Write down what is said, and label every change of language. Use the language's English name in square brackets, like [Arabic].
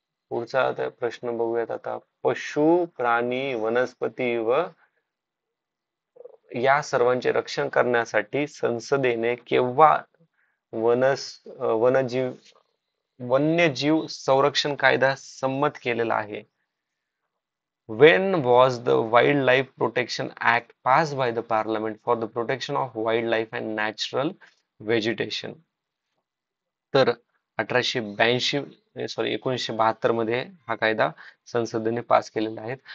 [Marathi] पुढचा आता प्रश्न बघूयात. आता पशु, प्राणी, वनस्पती व या सर्वांचे रक्षण करण्यासाठी संसदेने केव्हा वनजीव वन्यजीव संरक्षण कायदा संमत केलेला आहे? [English] When was the Wildlife Protection Act passed by the Parliament for the protection of wildlife and natural vegetation? [Marathi] तर 1972 मध्ये हा कायदा संसदेने पास केलेला आहे.